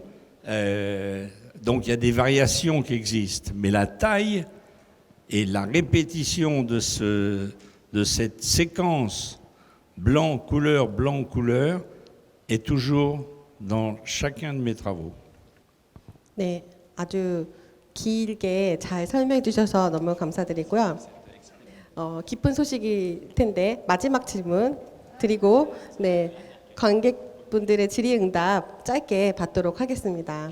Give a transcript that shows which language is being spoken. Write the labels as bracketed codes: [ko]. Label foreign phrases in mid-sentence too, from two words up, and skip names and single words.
[fr] Donc il y a des variations qui existent. Mais la taille et la répétition de cette séquence blanc, couleur, est toujours dans chacun de mes travaux. [ko] 네, 아주 길게 잘 설명해 주셔서 너무 감사드리고요. 기쁜 소식일 텐데 마지막 질문 드리고 네, 관객분들의 질의응답 짧게 받도록 하겠습니다.